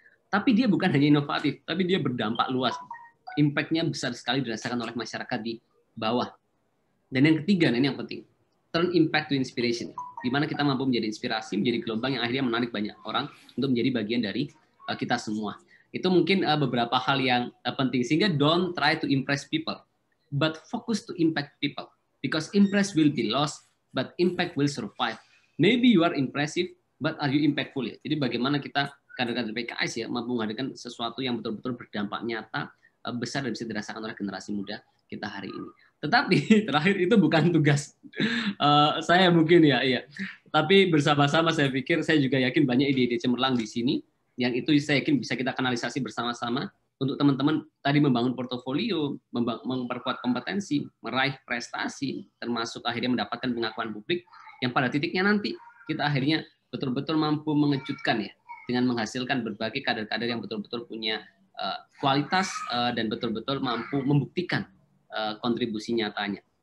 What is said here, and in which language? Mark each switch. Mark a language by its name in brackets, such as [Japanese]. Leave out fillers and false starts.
[Indonesian] Tapi dia bukan hanya inovatif, tapi dia berdampak luas. Impact-nya besar sekali dirasakan oleh masyarakat di bawah. Dan yang ketiga, ini yang penting, [English] turn impact to inspiration. [Indonesian] Di mana kita mampu menjadi inspirasi, menjadi gelombang yang akhirnya menarik banyak orang untuk menjadi bagian dari kita semua. Itu mungkin beberapa hal yang penting. [English] Sehingga don't try to impress people, but focus to impact people. Because impress will be lost, but impact will survive. Maybe you are impressive, but are you impactful? Ya? [Indonesian] Jadi bagaimana kita kader-kader PKS ya mampu menghadirkan sesuatu yang betul-betul berdampak nyata, besar dan bisa dirasakan oleh generasi muda kita hari ini. Tetapi terakhir itu bukan tugas saya mungkin ya, iya. Tapi bersama-sama saya pikir, saya juga yakin banyak ide-ide cemerlang di sini yang itu saya yakin bisa kita kanalisasi bersama-sama untuk teman-teman tadi membangun portofolio, memperkuat kompetensi, meraih prestasi, termasuk akhirnya mendapatkan pengakuan publik yang pada titiknya nanti kita akhirnya betul-betul mampu mengejutkan ya dengan menghasilkan berbagai kader-kader yang betul-betul punya kualitas dan betul-betul mampu membuktikan kontribusi nyatanya.